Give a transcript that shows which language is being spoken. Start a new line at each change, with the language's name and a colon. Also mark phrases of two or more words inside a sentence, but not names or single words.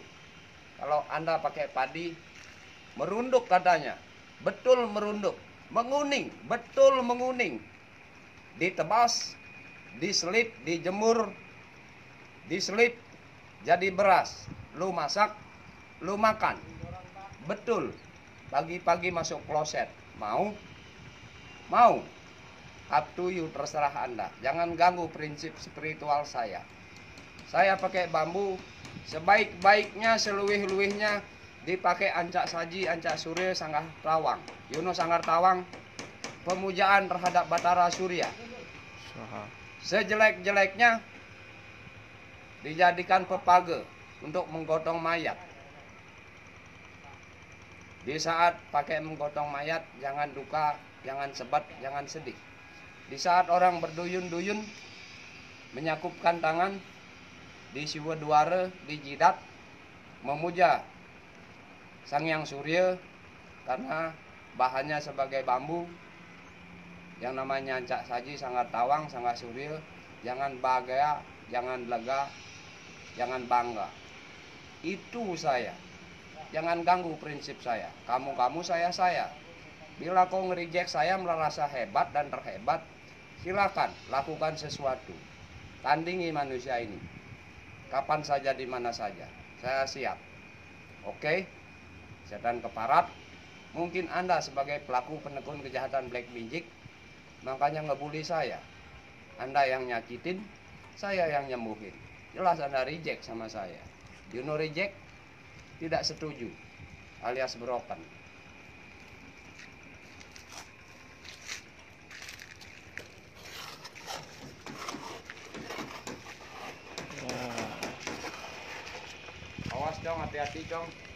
Indonesian: Kalau Anda pakai padi, merunduk katanya, betul merunduk, menguning, betul menguning, ditebas, diselip, dijemur, diselip, jadi beras, lu masak, lu makan, betul, pagi-pagi masuk kloset, mau,
English: up to you,
Indonesian: terserah Anda, jangan ganggu prinsip spiritual saya. Saya pakai bambu, sebaik-baiknya, seluwih-luwihnya dipakai ancak saji, ancak surya, sanggar tawang. Yuno sanggar tawang, pemujaan terhadap Batara Surya. Sejelek-jeleknya dijadikan pepage untuk menggotong mayat. Di saat pakai menggotong mayat, jangan duka, jangan sebat, jangan sedih. Di saat orang berduyun-duyun, menyakupkan tangan, di siwa duara, di jidat, memuja Sang Hyang Surya karena bahannya sebagai bambu yang namanya ancak saji, sanggar tawang, sanggar surya. Jangan bahagia, jangan lega, jangan bangga. Itu saya. Jangan ganggu prinsip saya. Kamu saya. Bila kau nge-reject saya merasa hebat dan terhebat, silakan lakukan sesuatu. Tandingi manusia ini. Kapan saja, di mana saja, saya siap. Oke? Setan keparat. Mungkin Anda sebagai pelaku penekun kejahatan
English: black magic,
Indonesian: makanya ngebully saya. Anda yang nyakitin, saya yang nyembuhin. Jelas Anda reject sama saya.
English: You know reject?
Indonesian: Tidak setuju, alias broken. Awas dong, hati-hati dong.